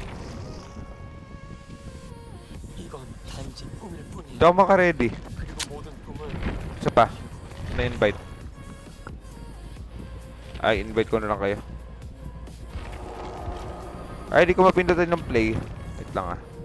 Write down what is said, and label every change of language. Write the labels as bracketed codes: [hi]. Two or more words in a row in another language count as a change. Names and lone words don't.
[ko] 이건 단지 꿈일 뿐이야. [tl] Hindi ako maka-ready. [ko] 그리고 모든 꿈은 [tl] Isa pa. Na-invite. Ay, invite ko na lang kayo. Ay, di ko mapindutin ng play. Wait lang ah.